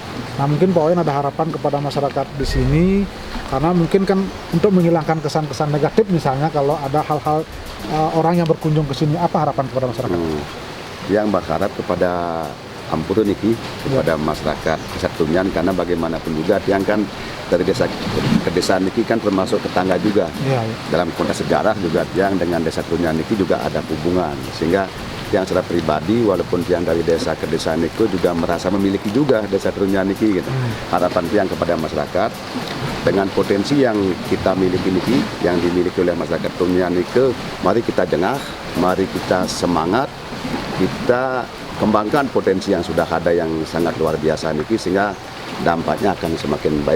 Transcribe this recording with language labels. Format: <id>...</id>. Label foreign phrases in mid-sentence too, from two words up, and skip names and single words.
<id>Nah, mungkin Pak Wayan ada harapan kepada masyarakat di sini, karena mungkin kan untuk menghilangkan kesan-kesan negatif, misalnya kalau ada hal-hal orang yang berkunjung ke sini, apa harapan kepada masyarakat? Yang berharap kepada Ampuru niki, kepada masyarakat desa Trunyan, karena bagaimanapun juga yang kan dari desa ke desa niki kan termasuk tetangga juga. Ya. Dalam konteks sejarah juga yang dengan desa Trunyan niki juga ada hubungan, sehingga yang secara pribadi walaupun yang dari desa ke desa niki juga merasa memiliki juga desa Trunyan niki gitu. Harapan yang kepada masyarakat dengan potensi yang kita miliki niki, yang dimiliki oleh masyarakat Trunyan niki, mari kita jengah, mari kita semangat, kita kembangkan potensi yang sudah ada yang sangat luar biasa niki, sehingga dampaknya akan semakin baik.</id>